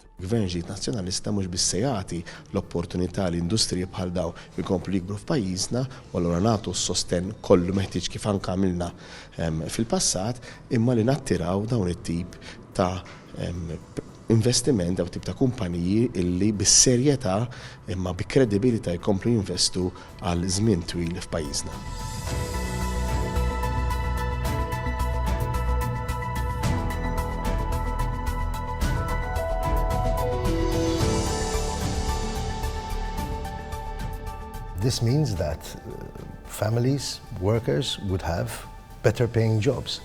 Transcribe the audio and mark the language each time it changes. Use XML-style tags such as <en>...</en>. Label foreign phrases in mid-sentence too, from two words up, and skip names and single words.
<mt>Gvern ġdid nazzjonalista mhux biss se jagħti l-opportunità li industriji bħal dawn jkomplu jikbru f'pajjiżna u allura nagħtu s-sosten kollu meħtieġ kif anke għamilna fil-passat imma li nattiraw dawn it-tip ta' investiment dawn tip ta' kumpaniji illi bis-serjetà imma bi kredibilità jkomplu jinvestu għal żmien twil f'pajjiżna.</mt> <en>This means that families, workers would have better paying jobs.</en>